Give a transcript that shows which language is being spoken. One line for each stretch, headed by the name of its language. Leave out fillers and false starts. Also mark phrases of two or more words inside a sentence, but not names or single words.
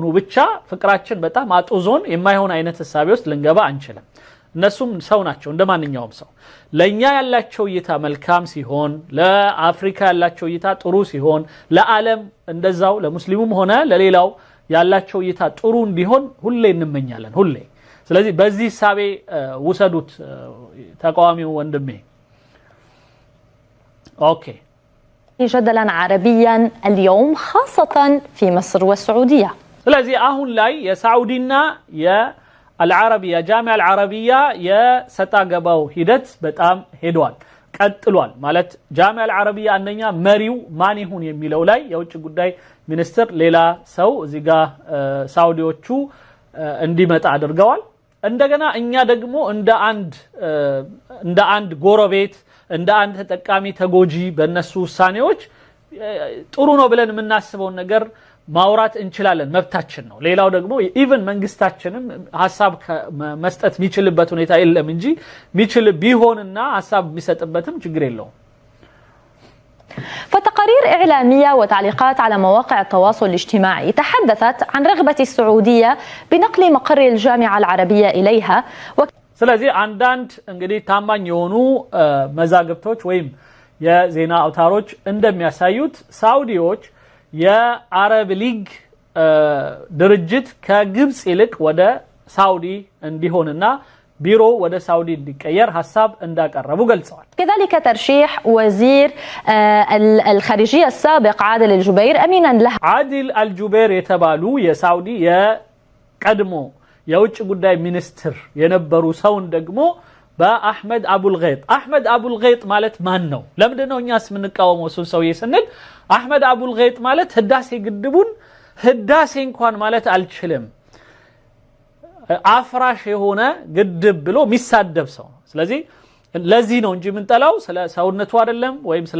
Amharic: ብቻ ፍቅራችን በጣም አጦዞን የማይሆን አይነት ሐሳብ ውስጥ ልንገባ አንችልም እነሱም ሰው ናቸው እንደማንኛውም ሰው ለኛ ያላቸው እይታ መልካም ሲሆን ለአፍሪካ ያላቸው እይታ ጥሩ ሲሆን ለዓለም እንደዛው ለሙስሊሙም ሆነ ለሌላው ያላቸው እይታ ጥሩ እንዲሆን ሁሌ እንመኛለን ሁሌ ስለዚህ በዚህ ሐሳቤ ወሰዱት ተቃዋሚው ወንድሜ اوكي
Arabic: جدلا عربيا اليوم خاصة في مصر والسعودية
Amharic: ስለዚህ አሁን ላይ የሳዑዲና የአልዓረቢያ
Arabic: جامعة العربية
Amharic: የሰጣገባው ሂደት በጣም ሄዷል ቀጥሏል ማለት
Arabic: جامعة العربية
Amharic: አንደኛ መሪው ማን ይሁን የሚለው ላይ የውጭ ጉዳይ ሚኒስትር ሌላ ሰው እዚህ ጋር ሳዑዲዎቹ እንዲመጣ አድርገዋል እንደገና እኛ ደግሞ እንደ አንድ ጎረቤት እንደ አንድ ተጠቃሚ ተጎጂ በእነሱ ውሳኔዎች ጥሩ ነው ብለን የምናስበው ነገር ማውራት እንችላለን መብታችን ነው ሌላው ደግሞ ኢቭን መንግስታችንም ሐሳብ መስጠት የሚችልበት ሁኔታ የለም እንጂ የሚችል ቢሆንና ሐሳብ ቢሰጥበትም ችግር የለውም
Arabic: فتقارير إعلامية وتعليقات على مواقع التواصل الاجتماعي تحدثت عن رغبة السعودية بنقل مقر الجامعة العربية إليها
Amharic: ስለዚህ አንዳንድ እንግዲህ ታማኝ የሆኑ መዛግብቶች ወይም የዜና አውታሮች እንደሚያሳዩት ሳውዲዎች የአረብ ሊግ ድርጅት ከግብጽ ይልቅ ወደ ሳውዲ እንዲሆንና ቢሮ ወደ ሳውዲ እንዲቀየር ሐሳብ እንዳቀረቡ ገልጸዋል።
Arabic: كذلك ترشيح وزير الخارجية السابق عادل الجبير أمينا له
Amharic: عادل الجبير የተባሉ የሳውዲ የቀድሞ የውጭ ጉዳይ ሚኒስትር የነበሩ ሰውን ደግሞ በአህመድ አቡልገይጥ አህመድ አቡልገይጥ ማለት ማን ነው? ለምንድነው እኛስ ምንቃወመው እሱን ሰውዬ ስንል አህመድ አቡልገይጥ ማለት ህዳሴ ግድቡን ህዳሴ እንኳን ማለት አልችልም አፍራሽ የሆነ ግድብ ብሎ የሚሳደብ ሰው ነው። ስለዚህ ለዚህ ነው እንጂ ምንጠላው ስለ ሰውነቱ አይደለም ወይም ስለ